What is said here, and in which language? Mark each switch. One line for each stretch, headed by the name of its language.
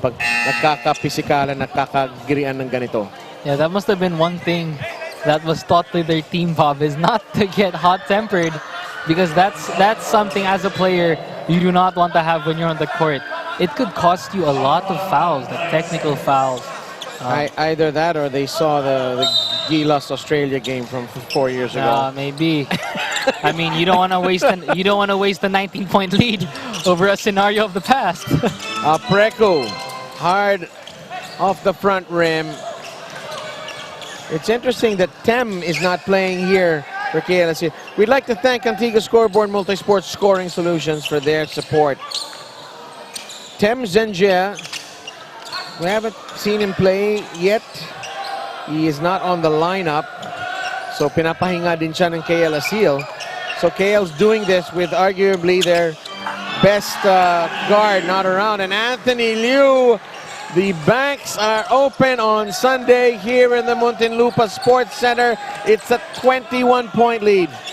Filipino: Pag nagkakapisikalan, nagkakagirian ng ganito.
English: Yeah, that must have been one thing that was taught to their team, Bob, is not to get hot-tempered, because that's something as a player you do not want to have when you're on the court. It could cost you a lot of fouls, like technical fouls. Either that or they saw the Gilas Australia game from 4 years ago. Maybe. I mean, you don't want to waste the 19-point lead over a scenario of the past. Preko, hard off the front rim. It's interesting that Tem is not playing here for KLSC. We'd like to thank Antigua Scoreboard Multisport Scoring Solutions for their support. Tem Zenjia, we haven't seen him play yet. He is not on the lineup.
Filipino: So pinapahinga din siya ng KL Aseel.
English: So KL's doing this with arguably their best guard not around. And Anthony Liu, the banks are open on Sunday here in the Muntinlupa Sports Center. It's a 21-point lead.